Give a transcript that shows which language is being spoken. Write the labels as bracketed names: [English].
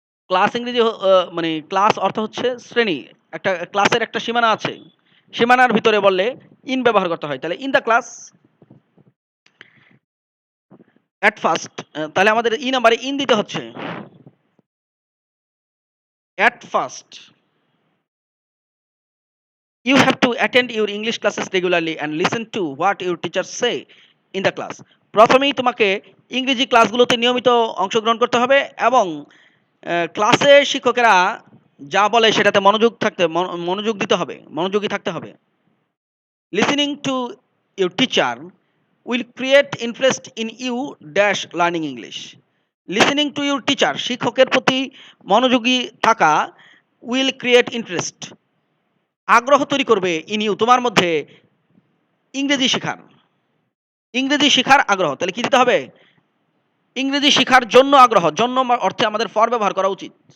[Bangla] Class ইংরেজি মানে class অর্থ হচ্ছে শ্রেণী, একটা ক্লাসের একটা সীমানা আছে, সীমানার ভিতরে বললে ইন ব্যবহার করতে হয়। তাহলে [English] in the class, at first, [Bangla] তাহলে আমাদের ই নাম্বারে ইন দিতে হচ্ছে। [English] At first you have to attend your English classes regularly and listen to what your teachers say in the class. [Bangla] প্রথমেই তোমাকে ইংরেজি ক্লাসগুলোতে নিয়মিত অংশগ্রহণ করতে হবে এবং ক্লাসে শিক্ষকেরা যা বলে সেটাতে মনোযোগ দিতে হবে, মনোযোগী থাকতে হবে। [English] Listening to your teacher will create interest in you dash learning English. Listening to your teacher, [Bangla] শিক্ষকের প্রতি মনোযোগী থাকা [English] will create interest, [Bangla] আগ্রহ তৈরি করবে [English] in you, [Bangla] তোমার মধ্যে ইংরেজি শেখার আগ্রহ। তাহলে কি দিতে হবে? ইংরেজি শেখার জন্য আগ্রহ, জন্য অর্থে আমাদের ফর ব্যবহার করা উচিত।